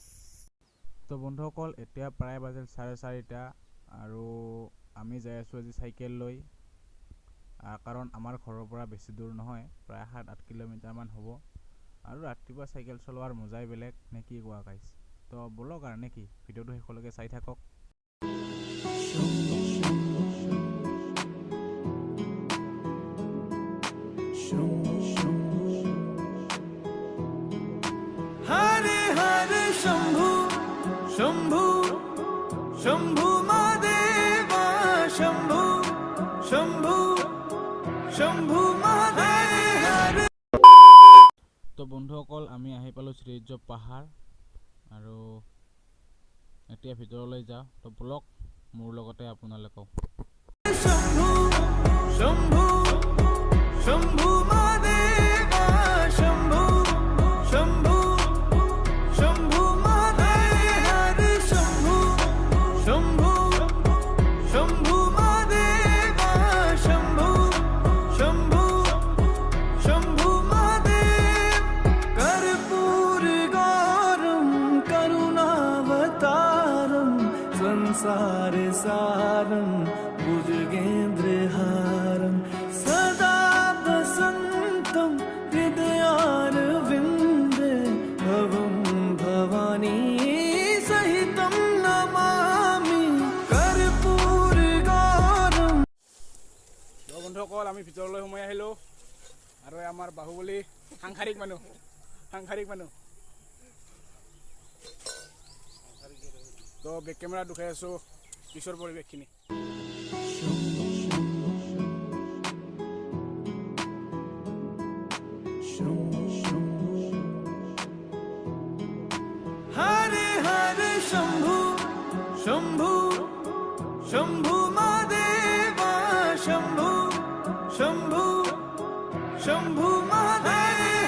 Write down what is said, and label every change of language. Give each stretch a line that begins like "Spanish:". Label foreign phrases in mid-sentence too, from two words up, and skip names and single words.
Assamese: তো বন্ধুসকল এতিয়া প্ৰায় বাজিল 4:30 আৰু আমি যাই আছোঁ আজি চাইকেল লৈ কাৰণ আমাৰ ঘৰৰ পৰা বেছি দূৰ নহয়, প্ৰায় 7-8 কিলোমিটাৰমান হ'ব আৰু ৰাতিপুৱা চাইকেল চলোৱাৰ মজাই বেলেগ নে কি কোৱা গাইছ। তো বলক আৰু নেকি ভিডিঅ'টো শেষলৈকে চাই থাকক।
Hindi: हरे हरे शंभु शंभु शंभु महादेवा शंभु शंभु शंभु महादेव।
Assamese: তো বন্ধুসকল আমি আহি পালোঁ শ্ৰীসূৰ্য পাহাৰ আৰু এতিয়া ভিতৰলৈ যাওঁ। তো ব্লগ মোৰ লগতে আপোনালোকেও।
Hindi: शंभु शंभु शंभु महादेवा शंभु शंभु शंभु महादेव। हरे शंभु शंभु शंभु महादेवा शंभु शंभु शंभु महादेव।
Sanskrit: कर्पूर गौरम करुणावतारम संसार सारम भुजगेन्द्रहारम सदा वसन्तं हृदयारविन्दे भवं भवानी सहितं नमामि कर्पूर गौरम।
Assamese: তো বন্ধুসকল আমি ভিতৰলৈ সোমাই আহিলোঁ আৰু আমাৰ বাহুবলী সাংসাৰিক মানুহ তো
English: back camera
Assamese: দুখাই আছোঁ পিছৰ পৰিৱেশখিনি।
Hindi: हरे हरे शंभु शंभु शंभु महादेवा शंभु शंभु शंभु महादेव।